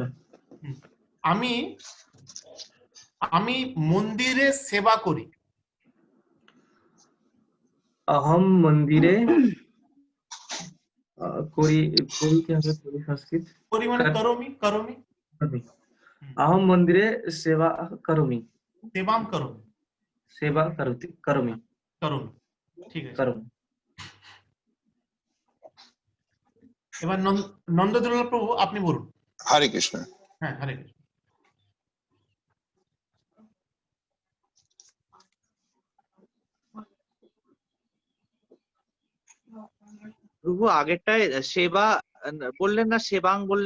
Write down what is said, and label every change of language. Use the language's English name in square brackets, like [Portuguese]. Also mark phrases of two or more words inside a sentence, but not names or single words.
[Bangla] আমি আমি মন্দিরে সেবা করি। [Sanskrit] अहम मंदिरे करी करी [Bangla] কি হবে করি সংস্কৃত করি মানে [Sanskrit] করোমি, করোমি, করমি। अहम मंदिरे सेवा करोमि, সেবাম করোমি, सेवा करोमि, [Bangla] করোমি, ঠিক আছে। [Sanskrit] करोमि। [Bangla] এবার নন্দদুলাল প্রভু, আপনি বলুন। হরে কৃষ্ণ। হ্যাঁ, হরে কৃষ্ণ। প্রভু আগেরটায় সেবা বললেন না, সেবাং বললেন,